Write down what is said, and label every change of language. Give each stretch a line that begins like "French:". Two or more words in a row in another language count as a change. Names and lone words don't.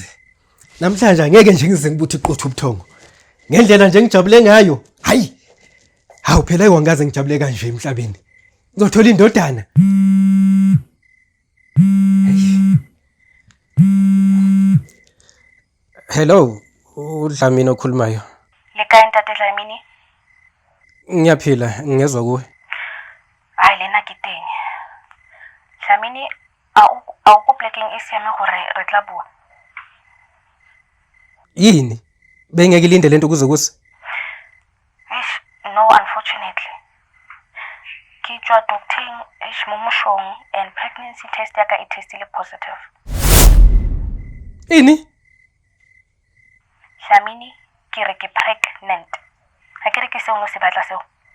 Zulu: Namhlanje angeke nje ngize ngibuthi iqotho ubuthongo. Ngendlela nje ngijabule ngayo. Hayi. Hawu phela aywangaze ngijabule kanje emhlabeni. Ngizothola indodana. Hello, uDlamini okhulumayo.
Southern Sotho: Leka ntate Dlamini.
Zulu: Ngiyaphila, ngezwe kuwe.
Southern Sotho: Hayi lena ke teng. Dlamini a o plekeng e siame gore re tla bua.
Zulu: Yini? Bengeke ilinde lento kuze kuse?
English: No, unfortunately.
Southern Sotho: Ke tswa doctoring momoshong
English: and pregnancy test
Southern Sotho: yaka e testile positive.
Zulu: Ini?
Southern Sotho: Dlamini, ke re ke pregnant. Ha ke re ke seo no se batla seo.